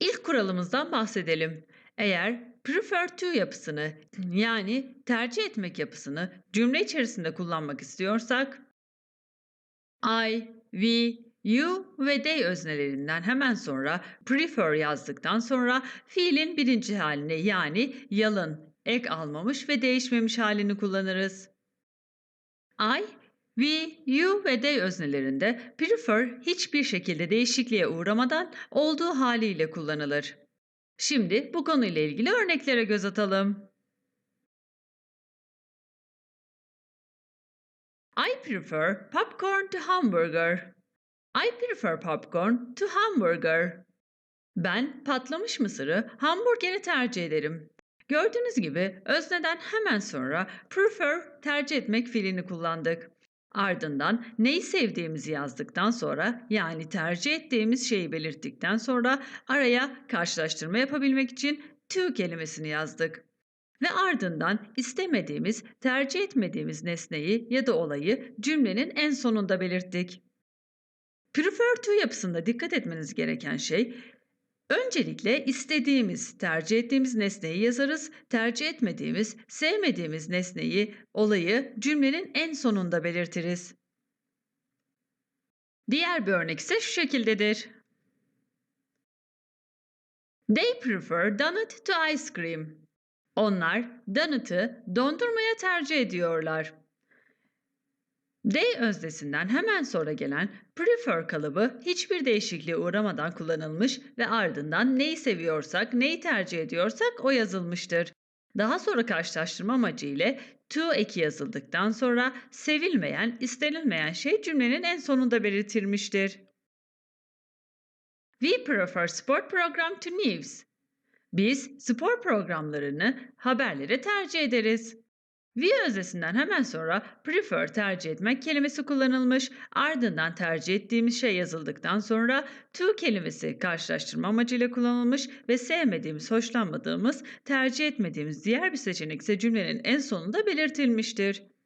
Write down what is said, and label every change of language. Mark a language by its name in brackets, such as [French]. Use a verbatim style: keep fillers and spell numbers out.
[Turkish] kuralımızdan bahsedelim. Eğer prefer to yapısını yani tercih etmek yapısını cümle içerisinde kullanmak istiyorsak I, we, you ve they öznelerinden hemen sonra prefer yazdıktan sonra fiilin birinci halini yani yalın, ek almamış ve değişmemiş halini kullanırız. I, we, you ve they öznelerinde prefer hiçbir şekilde değişikliğe uğramadan olduğu haliyle kullanılır. Şimdi bu konuyla ilgili örneklere göz atalım. [English] I prefer popcorn to hamburger. I prefer popcorn to hamburger. [Turkish] Ben patlamış mısırı hamburgeri tercih ederim. Gördüğünüz gibi özneden hemen sonra prefer tercih etmek fiilini kullandık. Ardından neyi sevdiğimizi yazdıktan sonra yani tercih ettiğimiz şeyi belirttikten sonra araya karşılaştırma yapabilmek için to kelimesini yazdık. Ve ardından istemediğimiz, tercih etmediğimiz nesneyi ya da olayı cümlenin en sonunda belirttik. Prefer to yapısında dikkat etmeniz gereken şey, öncelikle istediğimiz, tercih ettiğimiz nesneyi yazarız, tercih etmediğimiz, sevmediğimiz nesneyi, olayı cümlenin en sonunda belirtiriz. Diğer bir örnek ise şu şekildedir. [English] They prefer donut to ice cream. [Turkish] Onlar donut'ı dondurmaya tercih ediyorlar. They öznesinden hemen sonra gelen prefer kalıbı hiçbir değişikliğe uğramadan kullanılmış ve ardından neyi seviyorsak, neyi tercih ediyorsak o yazılmıştır. Daha sonra karşılaştırma amacı ile to eki yazıldıktan sonra sevilmeyen, istenilmeyen şey cümlenin en sonunda belirtilmiştir. [English] We prefer sport program to news. [Turkish] Biz spor programlarını haberlere tercih ederiz. We öznesinden hemen sonra prefer tercih etmek kelimesi kullanılmış, ardından tercih ettiğimiz şey yazıldıktan sonra to kelimesi karşılaştırma amacıyla kullanılmış ve sevmediğimiz, hoşlanmadığımız, tercih etmediğimiz diğer bir seçenek ise cümlenin en sonunda belirtilmiştir.